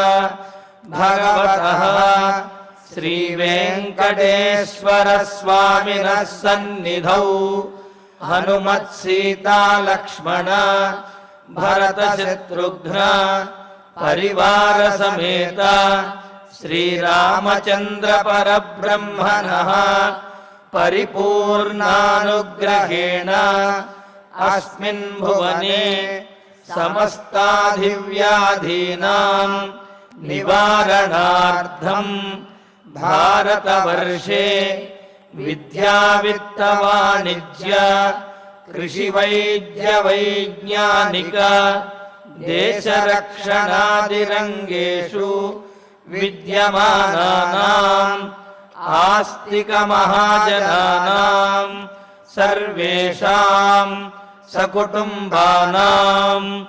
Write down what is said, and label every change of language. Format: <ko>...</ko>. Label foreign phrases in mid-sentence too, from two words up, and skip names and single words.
<sa>భగవతః శ్రీ వెంకటేశ్వర స్వామినః సన్నిధౌ హనుమత్ సీతా లక్ష్మణ భరత శత్రుఘ్న పరివార సమేత శ్రీరామచంద్ర పరబ్రహ్మణః పరిపూర్ణానుగ్రహేణ अस्मिन् भुवने समस्ताधिव्याधीनां निवारणार्थं भारतवर्षे विद्यावित्तवाणिज्य कृषिवैद्यवैज्ञानिक देशरक्षणादिरङ्गेषु विद्यमानानाम् आस्तिकमहाजनानां सर्वेषां सकुटुम्बानाम्</sa>